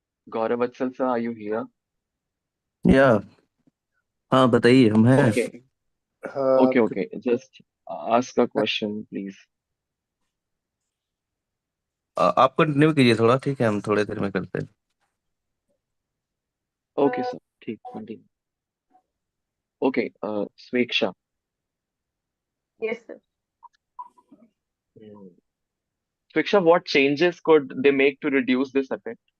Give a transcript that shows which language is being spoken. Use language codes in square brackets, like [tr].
[en] Gaurav Vatsal sir, are you here? [hi] या हाँ बताइए हम हैं [en] Okay, okay. Just ask a question, please. [hi] आप कंटिन्यू कीजिए थोड़ा ठीक है हम थोड़ी देर में करते हैं [en] Okay, sir. [hi] ठीक, continue. [en] Okay, Sweksha. Yes, sir. Hmm. Sweksha, what changes could they make to reduce this effect?